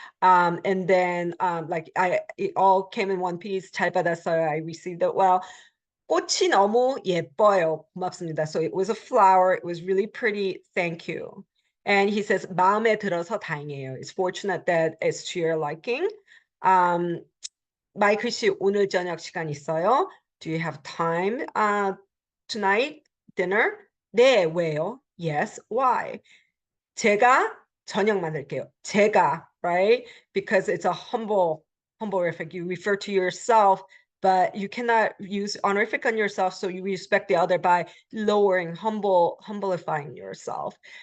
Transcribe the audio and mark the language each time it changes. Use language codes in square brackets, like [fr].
[en] And then it all came in one piece. [ko] 잘 받았어요. [en] I received it well. [ko] 꽃이 너무 예뻐요. 고맙습니다. [en] So it was a flower. It was really pretty. Thank you. And he says, [ko] 마음에 들어서 다행이에요. [en] It's fortunate that it's to your liking. [ko] 마이클 씨, 오늘 저녁 시간 있어요? [en] Do you have time tonight? [ko] Dinner? 네, 왜요? [en] Yes, why? [ko] 제가 저녁 만들게요. [en] 제가, right? Because it's a honorific. You refer to yourself, but you cannot use honorific on yourself, so you respect the other by lowering, humblifying yourself.